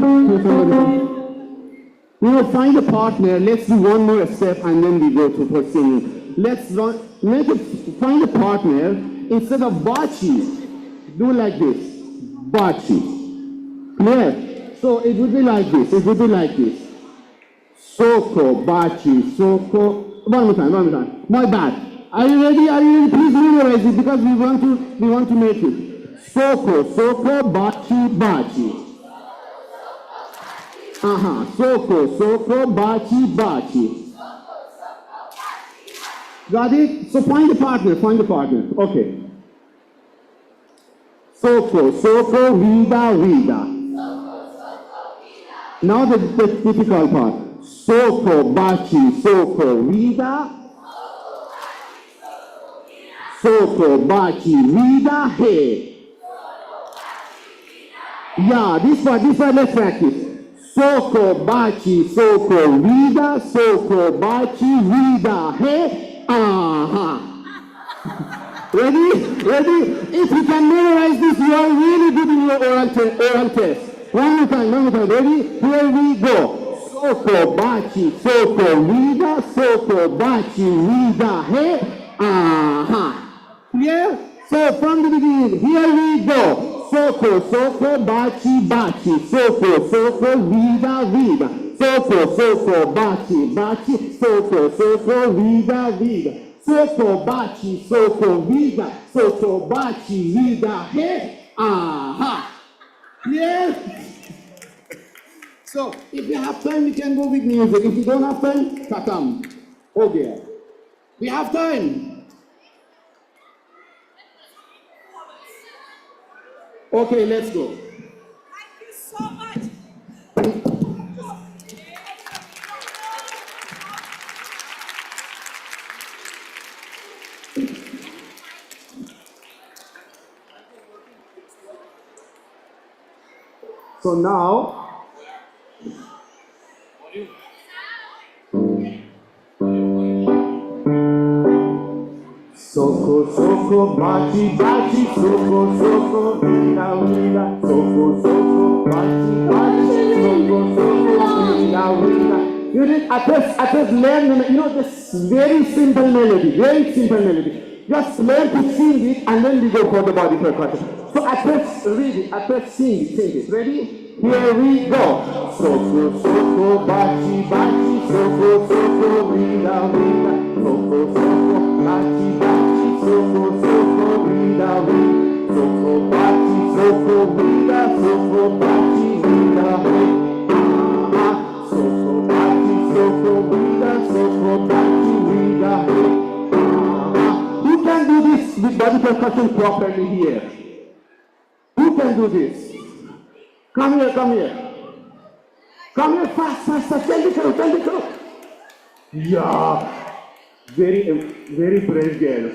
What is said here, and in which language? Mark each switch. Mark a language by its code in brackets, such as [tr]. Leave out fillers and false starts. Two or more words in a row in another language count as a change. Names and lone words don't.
[en] Can somebody come? We will find a partner. Let's do one more step and then we go for singing. Find a partner. Instead of bachi, do like this. Bachi. Clear? So it would be like this. It would be like this. Soko, bachi, soko. One more time. My bad. Are you ready? Are you ready? Please memorize it because we want to make it. Soko, soko, bachi, bachi. Soko, soko, bachi, bachi. Got it? So find a partner, Okay. Soko, soko, vida, vida. Now the difficult part. Soko, bachi, soko, vida. Soko, bachi, vida, he. Yeah, this part, let's practice. Soko, bachi, soko, vida, soko, bachi, vida, he, aha. Ready? If you can memorize this, you are really good in your oral test. One more time, ready? Here we go. Soko, bachi, soko, vida, soko, bachi, vida, he, aha. Yeah? So from the beginning, here we go. Soko, soko, bachi, bachi. Soko, soko, vida, vida. Soko, soko, bachi, bachi. Soko, soko, vida, vida. Soko, bachi, soko, vida. Soko, bachi, vida, he. Aha. Yes. So if you have time, we can go with music. If you don't have time, katam. Okay. We have time. Okay, let's go. Thank you so much. So now, soko, soko, bachi, bachi, soko, soko, vida, vida, soko, soko, bachi, bachi, soko, soko, vida, vida. You did, I just learn, this very simple melody, Just learn to sing it and then we go for the body percussion. So I first read it, I first sing it. Ready? Here we go. Soko, soko, bachi, bachi, soko, soko, vida, vida, soko, soko, bachi, bachi, soko, soko, vida, vida, soko, bachi, soko, vida, soko, bachi, vida, vida, soko, bachi, soko, vida, soko, bachi, vida, vida. Who can do this with body percussion properly here? Who can do this? Come here. Come here, fast. Tell me, go. Yeah. Very brave girls.